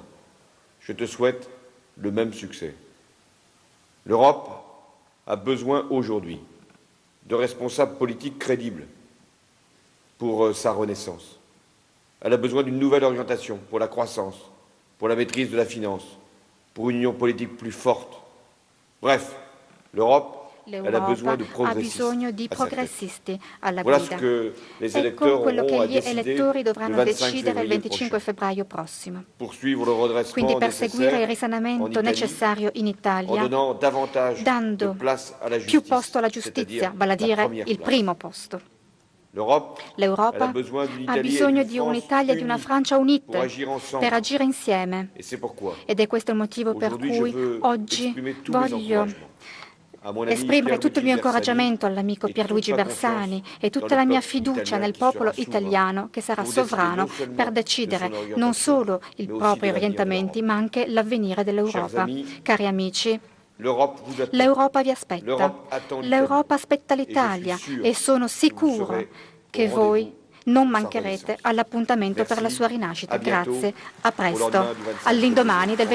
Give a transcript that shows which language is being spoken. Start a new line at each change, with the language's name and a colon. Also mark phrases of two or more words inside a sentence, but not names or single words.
French: Je te souhaite le même succès. L'Europe a besoin aujourd'hui de responsables politiques crédibles pour sa renaissance. Elle a besoin d'une nouvelle orientation pour la croissance, pour la maîtrise de la finance, pour une union politique plus forte. Bref, l'Europe
Italian: ha bisogno di progressisti alla
French: Voilà ce
Italian: guida.
French: que les
Italian: Ecco
French: électeurs
Italian: quello che
French: auront à
Italian: gli
French: décider
Italian: elettori
French: le
Italian: dovranno
French: 25
Italian: decidere il
French: février
Italian: 25
French: prochain.
Italian: febbraio prossimo.
French: Poursuivre le redressement
Italian: Quindi perseguire il
French: nécessaire en
Italian: risanamento
French: Italie
Italian: necessario in
French: en
Italian: Italia,
French: donnant davantage de
Italian: dando
French: place à la
Italian: più
French: justice,
Italian: posto alla
French: c'est-à-dire
Italian: giustizia, vale a
French: la
Italian: dire
French: première
Italian: il
French: place.
Italian: primo posto.
French: L'Europe
Italian: L'Europa ha bisogno di un'Italia e di una Francia unite per agire insieme.
French: Et c'est pourquoi
Italian: Ed è questo il motivo per
French: aujourd'hui je
Italian: cui
French: veux
Italian: oggi
French: exprimer tous mes
Italian: voglio
French: encouragements à mon ami
Italian: esprimere tutto il mio
French: Pierluigi Bersani
Italian: incoraggiamento all'amico
French: et toute
Italian: Pierluigi
French: ma
Italian: Bersani
French: confiance
Italian: e
French: dans
Italian: tutta
French: le
Italian: la mia
French: peuple
Italian: fiducia
French: italien
Italian: nel
French: qui sera
Italian: popolo
French: souverain
Italian: italiano che sarà
French: pour décider
Italian: sovrano
French: non seulement
Italian: per
French: de
Italian: decidere
French: son orientation,
Italian: non solo i
French: mais aussi
Italian: propri
French: de l'avenir de
Italian: orientamenti, ma anche l'avvenire
French: Chers
Italian: dell'Europa.
French: amis,
Italian: Cari amici,
French: l'Europe vous attend.
Italian: l'Europa vi aspetta.
French: L'Europe attend l'Italie.
Italian: L'Europa aspetta
French: Et je suis
Italian: l'Italia
French: sûr
Italian: e sono
French: que vous
Italian: sicuro
French: serez
Italian: che
French: au
Italian: voi
French: rendez-vous
Italian: non
French: pour sa
Italian: mancherete
French: renaissance.
Italian: all'appuntamento per la
French: Merci,
Italian: sua rinascita.
French: à bientôt,
Italian: Grazie, a
French: au
Italian: presto,
French: lendemain du 25
Italian: all'indomani del
French: février.